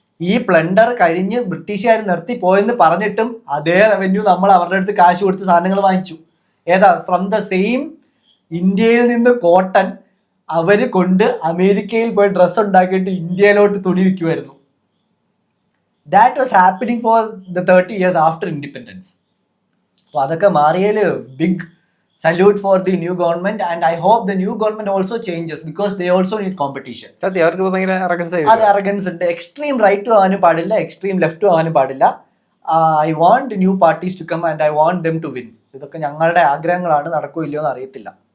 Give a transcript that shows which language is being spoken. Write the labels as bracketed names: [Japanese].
[Malayalam] ഈ പ്ലണ്ടർ കഴിഞ്ഞ് ബ്രിട്ടീഷുകാർ നിർത്തി പോയെന്ന് പറഞ്ഞിട്ടും അതേ റവന്യൂ നമ്മൾ അവരുടെ അടുത്ത് കാശ് കൊടുത്ത് സാധനങ്ങൾ വാങ്ങിച്ചു. ഏതാ? [English] from the same [Malayalam] ഇന്ത്യയിൽ നിന്ന് കോട്ടൺ അവര് കൊണ്ട് അമേരിക്കയിൽ പോയി ഡ്രസ്സ് ഉണ്ടാക്കിയിട്ട് ഇന്ത്യയിലോട്ട് തുണി വിൽക്കുമായിരുന്നു. [English] That was happening for the 30 years after independence. [Malayalam] അപ്പോൾ അതൊക്കെ മാറിയതിൽ [English] Big salute for the new government, and I hope the new government also changes because they also need competition. [Malayalam] അവർക്ക് ഭയങ്കര അത് arrogance ഉണ്ട്. എക്സ്ട്രീം റൈറ്റ് ആവാനും പാടില്ല, എക്സ്ട്രീം ലെഫ്റ്റ് ആവാനും പാടില്ല. [English] I want new parties to come and I want them to win. [Malayalam] ഇതൊക്കെ ഞങ്ങളുടെ ആഗ്രഹങ്ങളാണ്. നടക്കോ ഇല്ലയോ എന്ന് അറിയത്തില്ല.